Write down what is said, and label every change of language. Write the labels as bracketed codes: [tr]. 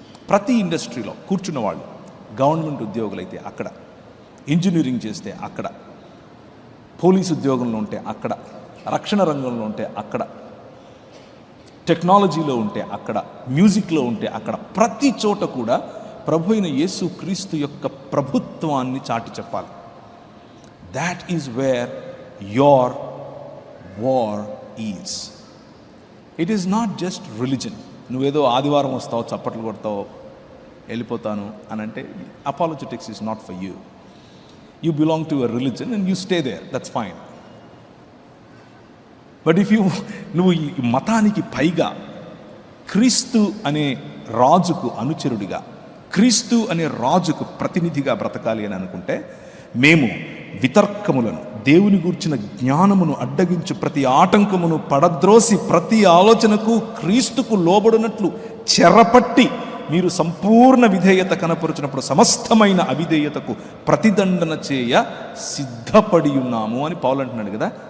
[te] ప్రతి ఇండస్ట్రీలో కూర్చున్న వాళ్ళు, గవర్నమెంట్ ఉద్యోగులైతే అక్కడ, ఇంజనీరింగ్ చేస్తే అక్కడ, పోలీసు ఉద్యోగంలో ఉంటే అక్కడ, రక్షణ రంగంలో ఉంటే అక్కడ, టెక్నాలజీలో ఉంటే అక్కడ, మ్యూజిక్లో ఉంటే అక్కడ, ప్రతి చోట కూడా ప్రభు అయిన యేసు క్రీస్తు యొక్క ప్రభుత్వాన్ని చాటి చెప్పాలి. [en] That is where your war is. It is not just religion. [te] నువ్వేదో ఆదివారం వస్తావు, చప్పట్లు కొడతావు, వెళ్ళిపోతాను అని అంటే, [en] Apologetics is not for you. You belong to a religion and you stay there. That's fine. But if [te] నువ్వు ఈ మతానికి పైగా క్రీస్తు అనే రాజుకు అనుచరుడిగా, క్రీస్తు అనే రాజుకు ప్రతినిధిగా బ్రతకాలి అని అనుకుంటే, మేము వితర్కములను, దేవుని గూర్చిన జ్ఞానమును అడ్డగించు ప్రతి ఆటంకమును పడద్రోసి ప్రతి ఆలోచనకు క్రీస్తుకు లోబడినట్లు చెరపట్టి మీరు సంపూర్ణ విధేయత కనపరుచినప్పుడు సమస్తమైన అవిధేయతకు ప్రతిదండన చేయ సిద్ధపడి ఉన్నాము అని పౌలు అంటున్నాడు కదా.